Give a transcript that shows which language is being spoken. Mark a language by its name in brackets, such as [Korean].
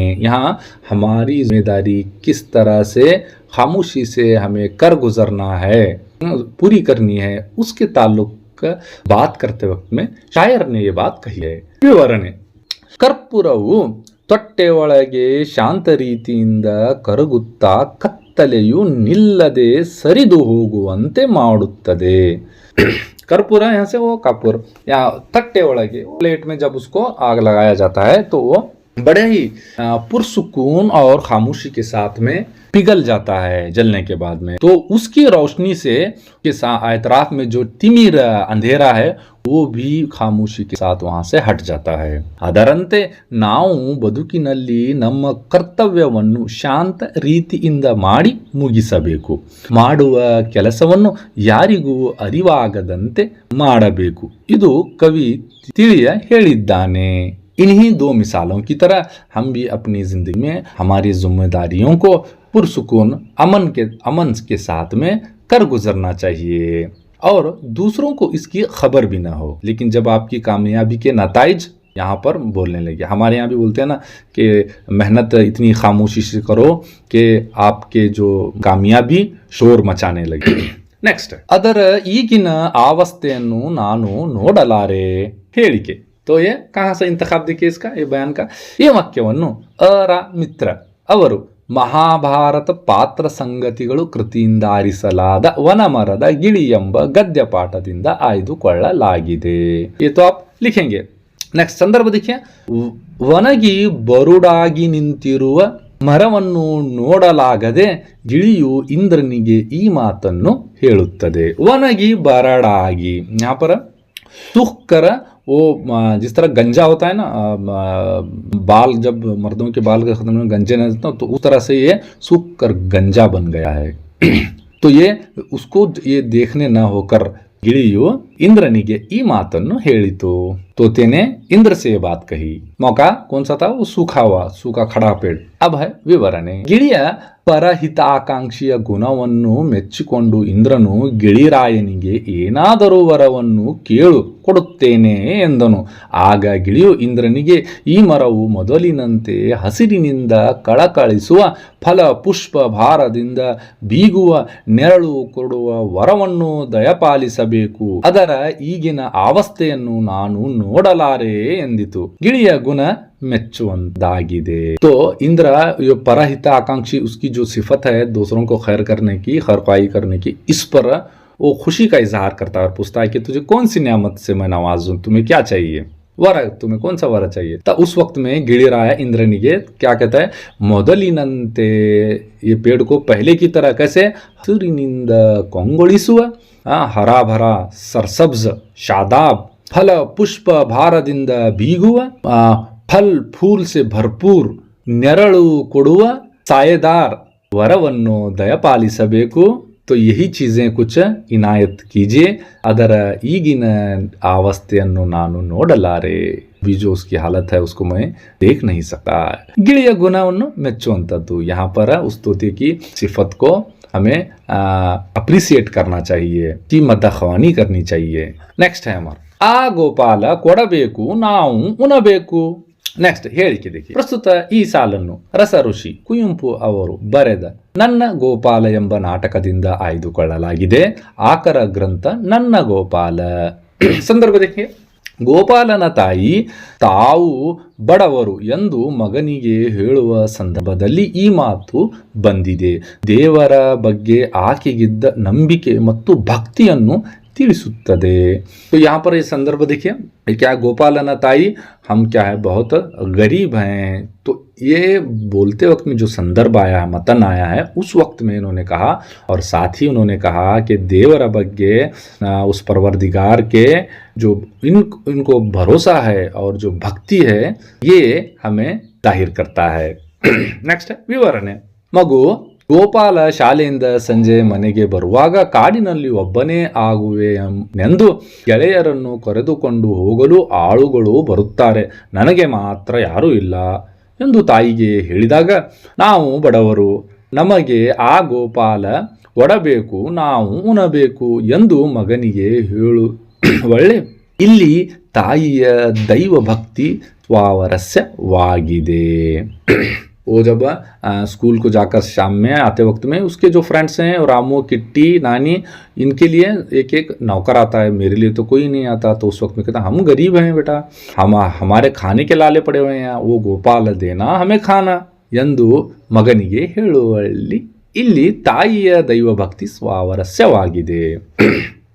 [Hindi] यहाँ हमारी जिम्मेदारी किस तरह से खामोशी से हमें कर गुजरना है, पूरी करनी है, उसके ताल्लुक बात करते वक्त में शायर ने ये बात कही है. [Kannada] ವಿವರಣೆ. ಕರ್ಪೂರವು ತೊಟ್ಟೆ ಒಳಗೆ ಶಾಂತ ರೀತಿಯಿಂದ ಕರಗುತ್ತಾ ಕತ್ತಲೆಯು ನಿಲ್ಲದೆ ಸರಿದು ಹೋಗುವಂತೆ ಮಾಡುತ್ತದೆ. [Hindi] कर्पूर यहाँ से वो कपूर, यहाँ तट्टे ಒಳಗೆ प्लेट में जब उसको आग लगाया जाता है तो वो बड़े ही पुरसुकून और खामोशी के साथ में पिघल जाता है जलने के बाद में. तो उसकी रोशनी से के एतराफ में जो तिमिर अंधेरा है वो भी खामोशी के साथ वहां से हट जाता है. [Kannada] ಅದರಂತೆ ನಾವು ಬದುಕಿನಲ್ಲಿ ನಮ್ಮ ಕರ್ತವ್ಯವನ್ನು ಶಾಂತ ರೀತಿಯಿಂದ ಮಾಡಿ ಮುಗಿಸಬೇಕು. ಮಾಡುವ ಕೆಲಸವನ್ನು ಯಾರಿಗೂ ಅರಿವಾಗದಂತೆ ಮಾಡಬೇಕು. ಇದು ಕವಿ ತಿಳಿಯ ಹೇಳಿದ್ದಾನೆ. [Hindi] इन्हीं दो मिसालों की तरह हम भी अपनी जिंदगी में हमारी जिम्मेदारियों को पुरसुकून अमन के साथ में कर गुजरना चाहिए और दूसरों को इसकी खबर भी ना हो. लेकिन जब आपकी कामयाबी के नताइज यहाँ पर बोलने लगे, हमारे यहाँ भी बोलते हैं ना कि मेहनत इतनी खामोशी से करो कि आपके जो कामयाबी शोर मचाने लगे. [Kannada] नेक्स्ट, ಅದರ ಈಗಿನ ಅವಸ್ಥೆಯನ್ನು ನಾನು ನೋಡಲಾರೆ. [Hindi] ಹೇಳಿಕೆ. तो ये कहाँ से इंतखाब देखिए इसका, ये बयान का. [Kannada] ये ವಾಕ್ಯವನ್ನು ಅರ ಮಿತ್ರ ಅವರು ಮಹಾಭಾರತ ಪಾತ್ರ ಸಂಗತಿಗಳು ಕೃತಿಯಿಂದ ಆರಿಸಲಾದ ವನಮರದ ಗಿಳಿ ಎಂಬ ಗದ್ಯ ಪಾಠದಿಂದ ಆಯ್ದುಕೊಳ್ಳಲಾಗಿದೆ. [Hindi] ये तो आप लिखेंगे. नेक्स्ट, संदर्भ देखिए. [Kannada] ವನಗಿ ಬರುಡಾಗಿ ನಿಂತಿರುವ ಮರವನ್ನು ನೋಡಲಾಗದೆ ಗಿಳಿಯು ಇಂದ್ರನಿಗೆ ಈ ಮಾತನ್ನು ಹೇಳುತ್ತದೆ. ವನಗಿ ಬರಡಾಗಿ, [Hindi] यहाँ पर सूख कर, वो जिस तरह गंजा होता है ना, बाल जब मर्दों के बाल का खत्म गंजे नहीं होता तो उस तरह से ये सूख कर गंजा बन गया है. तो ये उसको ये देखने न होकर [Kannada] ಗಿಳಿಯು ಇಂದ್ರನಿಗೆ ಈ ಮಾತನ್ನು ಹೇಳಿತು. [Hindi] तोते इंद्र से बात कही. मौका कौन सा था? वो सूखा खड़ा पेड़. अब है ವಿವರಣೆ. [Kannada] ಗಿಳಿಯ ಪರಹಿತಾಕಾಂಕ್ಷಿಯ ಗುಣವನ್ನು ಮೆಚ್ಚಿಕೊಂಡು ಇಂದ್ರನು ಗಿಳಿರಾಯನಿಗೆ ಏನಾದರೂ ವರವನ್ನು ಕೇಳು ಕೊಡುತ್ತೇನೆ ಎಂದನು. ಆಗ ಗಿಳಿಯು ಇಂದ್ರನಿಗೆ ಈ ಮರವು ಮೊದಲಿನಂತೆ ಹಸಿರಿನಿಂದ ಕಳಕಳಿಸುವ ಫಲ ಪುಷ್ಪ ಭಾರದಿಂದ ಬೀಗುವ ನೆರಳು ಕೊಡುವ ವರವನ್ನು ದಯಪಾಲಿಸಬೇಕು. ಅದರ ಈಗಿನ ಅವಸ್ಥೆಯನ್ನು ನಾನು ನೋಡಲಾರೆ ಎಂದಿತು. ಗಿಳಿಯ ಗುಣ मेच्चुवंदागिदे. [Hindi] तो इंद्र ये परहित आकांक्षी, उसकी जो सिफत है दूसरों को खैर करने की, खैरख्वाही करने की, इस पर वो खुशी का इजहार करता है और पूछता है कि तुझे कौन सी नियामत से मैं नवाजूं, तुम्हें क्या चाहिए, वर तुम्हें कौन सा वर चाहिए. तो उस वक्त में गिड़िराया इंद्रनिगे क्या कहता है? मोदलिनंते, ये पेड़ को पहले की तरह कैसे हसिरिनिंद ಕೊಂಗೊಳಿಸುವ, हरा भरा सरसब्ज शादाब, फल पुष्प [Kannada] ಭಾರದಿಂದ ಬೀಗುವ, [Hindi] फल फूल से भरपूर [Kannada] ನೆರಳು ಕೊಡುವ [Hindi] सायेदार [Kannada] ವರವನ್ನು ದಯಪಾಲಿಸಬೇಕು. [Hindi] तो यही चीजें कुछ इनायत कीजिए. [Kannada] ಅದರ ಈಗಿನ ಅವಸ್ಥೆಯನ್ನು ನಾನು ನೋಡಲಾರೆ. [Hindi] भी जो उसकी हालत है उसको मैं देख नहीं सकता. [Kannada] ಗಿಳಿಯ ಗುಣವನ್ನು ಮೆಚ್ಚುವಂಥದ್ದು. [Hindi] यहाँ पर उस तोते की सिफत को हमें अप्रिसिएट करना चाहिए, की मदखवानी करनी चाहिए. नेक्स्ट है हमारा [Kannada] ಆ ಗೋಪಾಲ ಕೊಡಬೇಕು ನಾವು ಉಣಬೇಕು. ನೆಕ್ಸ್ಟ್ ಹೇಳಿಕೆ देखिए. ಪ್ರಸ್ತುತ ಈ ಸಾಲನ್ನು ರಸ ಋಷಿ ಕುವೆಂಪು ಅವರು ಬರೆದ ನನ್ನ ಗೋಪಾಲ ಎಂಬ ನಾಟಕದಿಂದ ಆಯ್ದುಕೊಳ್ಳಲಾಗಿದೆ. ಆಕರ ಗ್ರಂಥ ನನ್ನ ಗೋಪಾಲ. ಸಂದರ್ಭ देखिए. ಗೋಪಾಲನ ತಾಯಿ ತಾವು ಬಡವರು ಎಂದು ಮಗನಿಗೆ ಹೇಳುವ ಸಂದರ್ಭದಲ್ಲಿ ಈ ಮಾತು ಬಂದಿದೆ. ದೇವರ ಬಗ್ಗೆ ಆಕೆಗಿದ್ದ ನಂಬಿಕೆ ಮತ್ತು ಭಕ್ತಿಯನ್ನು ತಿಳಿಸುತ್ತದೆ. [Hindi] तो यहाँ पर ये संदर्भ देखिए, क्या गोपालन ताई हम क्या है बहुत गरीब हैं। तो ये बोलते वक्त में जो संदर्भ आया है, मतन आया है, उस वक्त में इन्होंने कहा और साथ ही उन्होंने कहा कि [Kannada] देवर बग्गे [Hindi] उस परवरदिगार के जो इनको भरोसा है और जो भक्ति है ये हमें जाहिर करता है। नेक्स्ट है विवರಣೆ. [Kannada] ಮಗು, ಗೋಪಾಲ ಶಾಲೆಯಿಂದ ಸಂಜೆ ಮನೆಗೆ ಬರುವಾಗ ಕಾಡಿನಲ್ಲಿ ಒಬ್ಬನೇ ಆಗುವೆನೆಂದು ಗೆಳೆಯರನ್ನು ಕರೆದುಕೊಂಡು ಹೋಗಲು ಆಳುಗಳು ಬರುತ್ತಾರೆ, ನನಗೆ ಮಾತ್ರ ಯಾರೂ ಇಲ್ಲ ಎಂದು ತಾಯಿಗೆ ಹೇಳಿದಾಗ, ನಾವು ಬಡವರು, ನಮಗೆ ಆ ಗೋಪಾಲ ಒಡಬೇಕು, ನಾವು ಉಣಬೇಕು ಎಂದು ಮಗನಿಗೆ ಹೇಳುವಳ್ಳೆ ಇಲ್ಲಿ ತಾಯಿಯ ದೈವ ಭಕ್ತಿ स्वावरस्यवाಗಿದೆ. [Hindi] वो जब स्कूल को जाकर शाम में आते वक्त में उसके जो फ्रेंड्स हैं रामू, किट्टी, नानी, इनके लिए एक एक नौकर आता है. मेरे लिए तो कोई नहीं आता. तो उस वक्त में कहता, हम गरीब हैं बेटा, हम हमारे खाने के लाले पड़े हुए हैं, वो गोपाल देना हमें खाना [Kannada] ಎಂದು ಮಗನಿಗೆ ಹೇಳುವಲ್ಲಿ ಇಲ್ಲಿ ತಾಯಿಯ ದೈವ ಭಕ್ತಿ स्वावरस्यवाಗಿದೆ.